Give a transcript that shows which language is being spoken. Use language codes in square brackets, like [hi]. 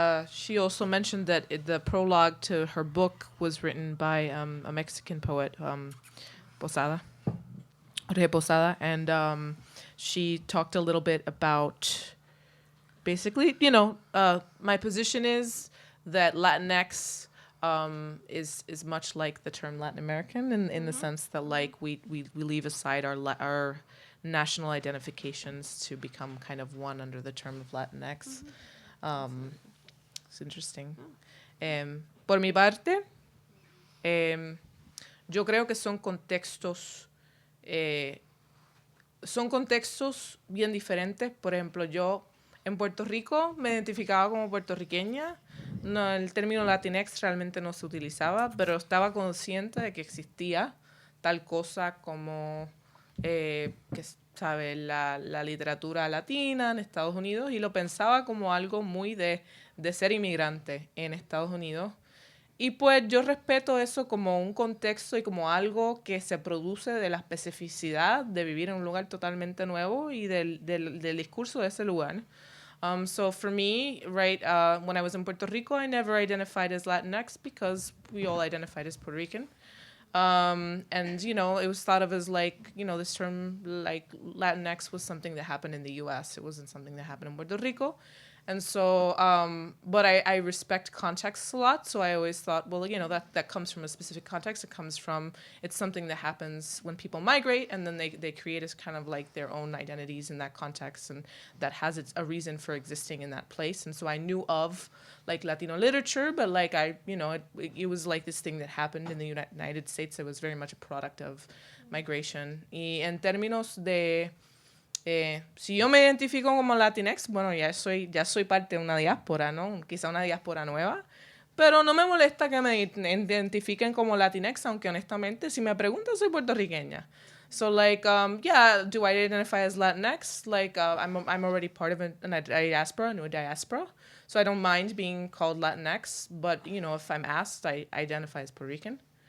[en] She also mentioned that the prologue to her book was written by a Mexican poet, Posada, Jorge Posada, and she talked a little bit about basically, my position is that Latinx is much like the term Latin American in the sense that like we leave aside our national identifications to become kind of one under the term of Latinx. It's interesting. [es] Por mi parte, yo creo que son contextos bien diferentes. Por ejemplo, yo en Puerto Rico me identificaba como puertorriqueña. No, el término Latinx realmente no se utilizaba, pero estaba consciente de que existía tal cosa como la literatura latina en Estados Unidos, y lo pensaba como algo muy de ser inmigrante en Estados Unidos. Y pues yo respeto eso como un contexto y como algo que se produce de la especificidad de vivir en un lugar totalmente nuevo y del discurso de ese lugar. [en] So for me, right, when I was in Puerto Rico, I never identified as Latinx because we all identified as Puerto Rican. And, it was thought of as like, this term, like Latinx was something that happened in the U.S. It wasn't something that happened in Puerto Rico. And so, but I respect contexts a lot. So I always thought, well, that comes from a specific context. It's something that happens when people migrate, and then they create as kind of like their own identities in that context, and that has a reason for existing in that place. And so I knew of like Latino literature, but like it was like this thing that happened in the United States. It was very much a product of migration. [es] Y en términos de si yo me identifico como Latinx, bueno, ya soy parte de una diáspora, ¿no? Quizá una diáspora nueva, pero no me molesta que me identifiquen como Latinx, aunque honestamente, si me preguntan, soy puertorriqueña. [en] So, like, do I identify as Latinx? Like, I'm already part of a new diaspora, so I don't mind being called Latinx, but, if I'm asked, I identify as Puerto Rican.